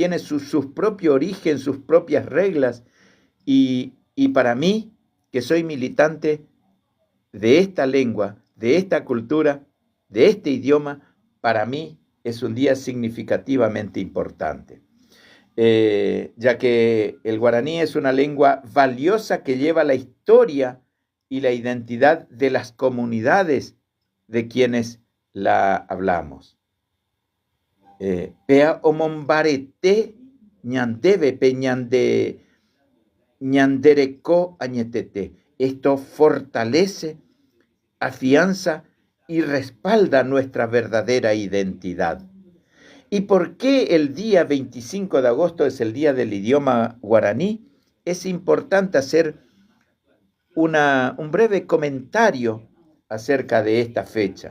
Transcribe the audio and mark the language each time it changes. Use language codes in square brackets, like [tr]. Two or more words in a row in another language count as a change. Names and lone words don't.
[es] tiene su propio origen, sus propias reglas, y para mí, que soy militante de esta lengua, de esta cultura, de este idioma, para mí es un día significativamente importante, ya que el guaraní es una lengua valiosa que lleva la historia y la identidad de las comunidades de quienes la hablamos. [gn] Pea omombarete ñandebe pe ñandereco añetete. [es] Esto fortalece, afianza y respalda nuestra verdadera identidad. ¿Y por qué el día 25 de agosto es el día del idioma guaraní? Es importante hacer un breve comentario acerca de esta fecha.